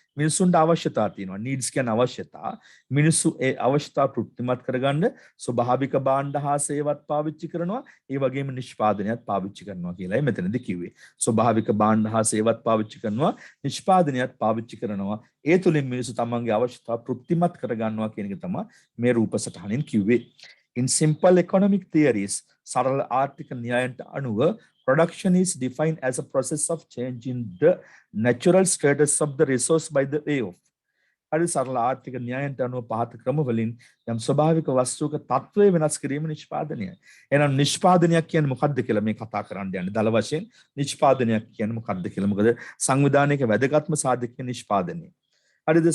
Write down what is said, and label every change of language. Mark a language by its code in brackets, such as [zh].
[si] මිනිසුන්ට අවශ්‍යතා තියෙනවා. needs කියන අවශ්‍යතා. මිනිසු ඒ අවශ්‍යතා තෘප්තිමත් කරගන්න ස්වභාවික භාණ්ඩ හා සේවත් පාවිච්චි කරනවා. ඒ වගේම නිෂ්පාදනයත් පාවිච්චි කරනවා කියලායි මෙතනදී කිව්වේ. ස්වභාවික භාණ්ඩ හා සේවත් පාවිච්චි කරනවා. නිෂ්පාදනයත් පාවිච්චි කරනවා. ඒ තුලින් මිනිසු තමන්ගේ අවශ්‍යතා තෘප්තිමත් කරගන්නවා කියන එක තමයි මේ රූපසටහනින් කිව්වේ. [en] In simple economic theories, [si] සරල ආර්ථික න්‍යායන්ට අනුව [en] production is defined as a process of changing the natural status of the resource by the way of. [si] හරි සරල ආර්ථික න්‍යායන්ට අනුව පහත ක්‍රම වලින් යම් ස්වභාවික වස්තුවක තත්ත්වය වෙනස් කිරීම නිෂ්පාදනයයි. එහෙනම් නිෂ්පාදනයක් කියන්නේ මොකක්ද කියලා මේ කතා කරන්න යන්නේ. දල වශයෙන් නිෂ්පාදනයක් කියන්නේ මොකක්ද කියලා. මොකද සංවිධානයක වැදගත්ම සාධකය නිෂ්පාදනය. හරිද?